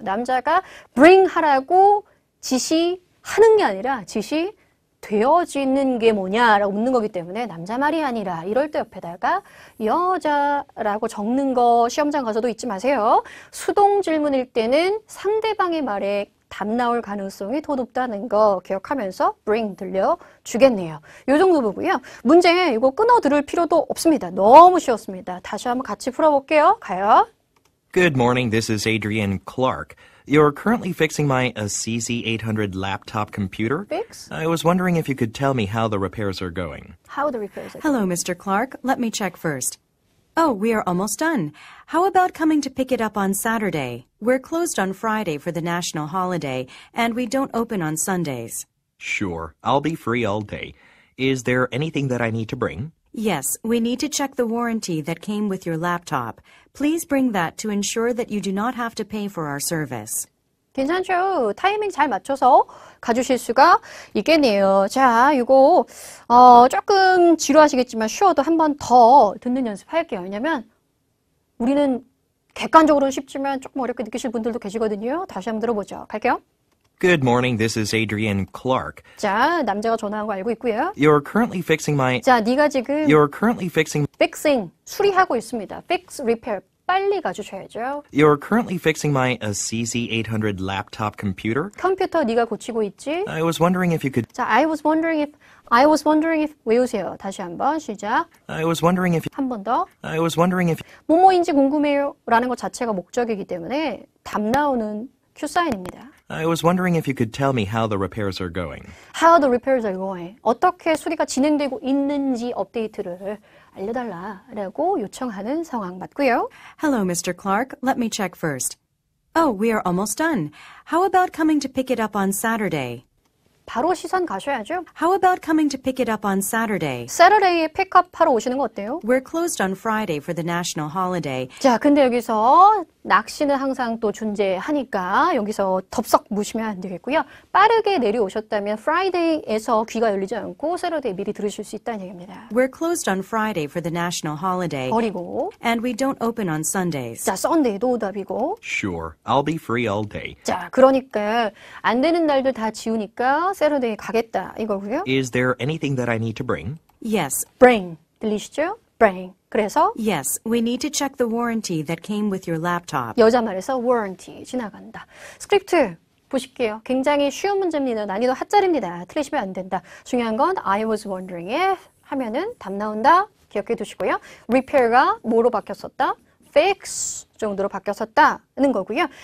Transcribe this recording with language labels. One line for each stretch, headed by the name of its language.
Korean: 남자가 bring 하라고 지시하는 게 아니라 되어지는 게 뭐냐라고 묻는 거기 때문에 남자 말이 아니라 이럴 때 옆에다가 여자라고 적는 거 시험장 가서도 잊지 마세요. 수동 질문일 때는 상대방의 말에 답 나올 가능성이 더 높다는 거 기억하면서 bring 들려주겠네요. 요 정도 보고요. 문제 이거 끊어 들을 필요도 없습니다. 너무 쉬웠습니다. 다시 한번 같이 풀어볼게요. 가요.
English: Good morning, this is Adrian Clark. You're currently fixing my CZ800 laptop computer. Fix? I was wondering if you could tell me how the repairs are going. How the repairs are Hello, Mr. Clark. Let me check first. Oh, we are almost done. How about coming to pick it up on Saturday? We're closed on Friday for the national holiday, and we don't open on Sundays. Sure, I'll be free all day. Is there anything that I need to bring? Yes, we need to check the warranty that came with your laptop. Please bring that to ensure that you do not have to pay for our service.
Korean: 괜찮죠? 타이밍 잘 맞춰서 가주실 수가 있겠네요. 자, 이거 조금 지루하시겠지만 쉬워도 한 번 더 듣는 연습할게요. 왜냐면 우리는 객관적으로는 쉽지만 조금 어렵게 느끼실 분들도 계시거든요. 다시 한번 들어보죠. 갈게요.
English: Good morning, this is Adrian Clark.
Korean: 자, 남자가 전화한 거 알고 있고요.
English: You're currently fixing my...
Korean: 자, 네가 지금
English: You're currently fixing...
Korean: fixing, 수리하고 있습니다. fix, repair, 빨리 가주셔야죠.
English: You're currently fixing my CZ800 laptop computer.
Korean: 컴퓨터 네가 고치고 있지?
English: I was wondering if you could... 자, I was wondering if
Korean: 외우세요. 다시 한번 시작.
English: I was wondering if...
Korean: 한 번 더.
English: I was wondering if...
Korean: 뭐뭐인지 궁금해요 라는 것 자체가 목적이기 때문에 답 나오는 큐사인입니다.
English: I was wondering if you could tell me how the repairs are going. How the repairs are going.
Korean: 어떻게 수리가 진행되고 있는지 업데이트를 알려달라라고 요청하는 상황 맞고요.
English: Hello, Mr. Clark. Let me check first. Oh, we are almost done. How about coming to pick it up on Saturday?
Korean: 바로 시선 가셔야죠.
English: How about coming to pick it up on Saturday?
Korean: Saturday에 픽업하러 오시는 거 어때요?
English: We're closed on Friday for the national holiday.
Korean: 자, 근데 여기서 낚시는 항상 또 존재하니까 여기서 덥석 무시면 안 되겠고요. 빠르게 내려오셨다면 Friday에서 귀가 열리지 않고 Saturday 미리 들으실 수 있다는 얘기입니다.
English: We're closed on Friday for the national holiday.
Korean: 버리고
English: And we don't open on Sundays.
Korean: 자, Sunday도 오답이고
English: Sure, I'll be free all day.
Korean: 자, 그러니까 안 되는 날들 다 지우니까 Saturday 가겠다 이거고요.
English: Is there anything that I need to bring? Yes,
Korean: Bring 들리시죠? Bring. 그래서
English: yes, we need to check the warranty that came with your laptop.
Korean: 여자 말에서 warranty 지나간다. 스크립트 보실게요. 굉장히 쉬운 문제입니다. 난이도 핫짜리입니다. 틀리시면 안 된다. 중요한 건
English: I was wondering
Korean: 에 하면은 답 나온다. 기억해 두시고요. repair가 뭐로 바뀌었었다? fix 정도로 바뀌었었다는 거고요.